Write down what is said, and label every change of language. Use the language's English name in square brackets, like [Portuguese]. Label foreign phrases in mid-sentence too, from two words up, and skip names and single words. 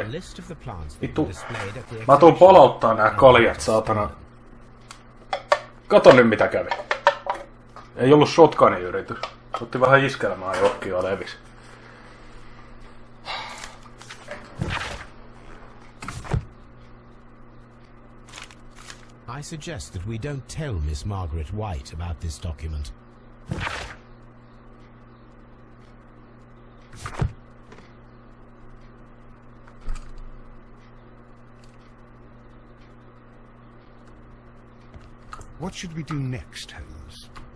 [Finnish] Vittu. Mä tuun palauttaa nää kaljat, saatana. Kato nyt mitä kävi. Ei ollut shotgunin yritys. Otti vähän iskelmää johonkin ja levis. [English] I suggest that we don't tell Miss Margaret White about this document. What should we do next, Holmes?